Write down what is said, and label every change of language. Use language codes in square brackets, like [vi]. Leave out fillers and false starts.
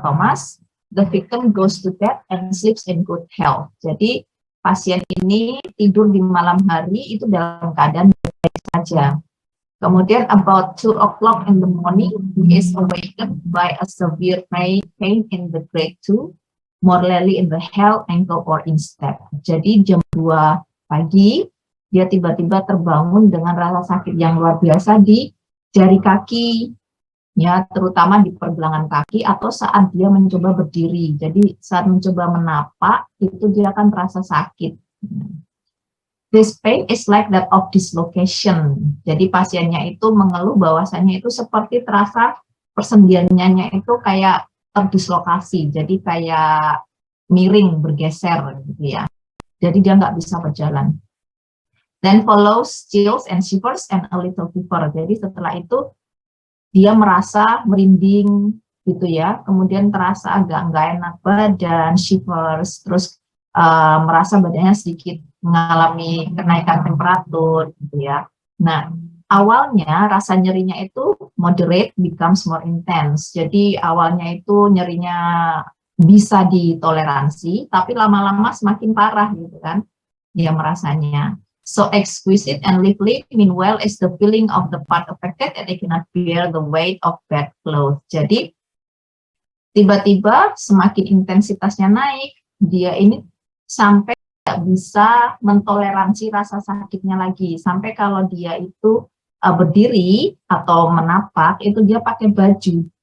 [en] Thomas, the victim goes to bed and sleeps in good health. [id] Jadi pasien ini tidur di malam hari itu dalam keadaan baik saja. Kemudian [en] about 2 o'clock in the morning, he is awakened by a severe pain in the grade 2, more rarely in the heel, ankle, or instep. [id] Jadi jam 2 pagi, dia tiba-tiba terbangun dengan rasa sakit yang luar biasa di jari kaki, ya, terutama di pergelangan kaki atau saat dia mencoba berdiri. Jadi saat mencoba menapak, itu dia akan terasa sakit. [en] This pain is like that of dislocation. [id] Jadi pasiennya itu mengeluh bahwasannya itu seperti terasa persendiannya itu kayak terdislokasi, jadi kayak miring, bergeser gitu ya. Jadi dia nggak bisa berjalan. [en] Then follows chills and shivers and a little fever. [id] Jadi setelah itu dia merasa merinding gitu ya, kemudian terasa agak nggak enak badan, shivers, terus merasa badannya sedikit mengalami kenaikan temperatur gitu ya. Nah, awalnya rasa nyerinya itu [en] moderate becomes more intense. [id] Jadi awalnya itu nyerinya bisa ditoleransi, tapi lama-lama semakin parah gitu kan dia merasanya. [en] So exquisite and lively meanwhile is the feeling of the part affected that they cannot bear the weight of bad clothes. [id] Jadi tiba-tiba semakin intensitasnya naik, dia ini sampai tidak bisa mentoleransi rasa sakitnya lagi. Sampai kalau dia itu berdiri atau menapak, itu dia pakai baju.